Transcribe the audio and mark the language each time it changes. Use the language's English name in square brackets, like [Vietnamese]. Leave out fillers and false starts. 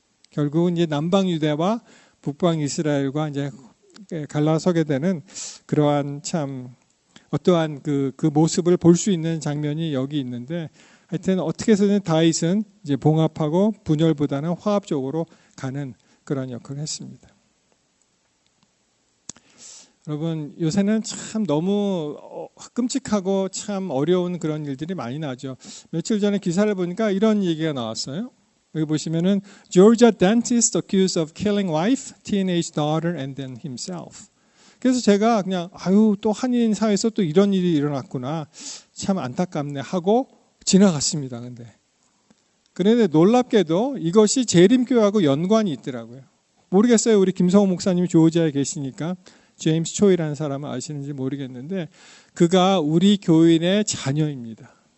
[Korean] 결국은 이제 남방 유대와 북방 이스라엘과 이제 갈라서게 되는 그러한 참 어떠한 그 모습을 볼 수 있는 장면이 여기 있는데 하여튼 어떻게 해서든 다윗은 이제 봉합하고 분열보다는 화합적으로 가는 그런 역할을 했습니다. 여러분 요새는 참 너무 끔찍하고 참 어려운 그런 일들이 많이 나죠. 며칠 전에 기사를 보니까 이런 얘기가 나왔어요. 여기 보시면은 [English] Georgia dentist accused of killing wife, teenage daughter and then himself. [Korean] 그래서 제가 그냥 또 한인 사회에서 또 이런 일이 일어났구나. 참 안타깝네 하고 지나갔습니다. 그런데 놀랍게도 이것이 재림교회하고 연관이 있더라고요. 모르겠어요. 우리 김성호 목사님이 조지아에 계시니까 제임스 초이라는 사람을 아시는지 모르겠는데 그가 우리 교인의 자녀입니다.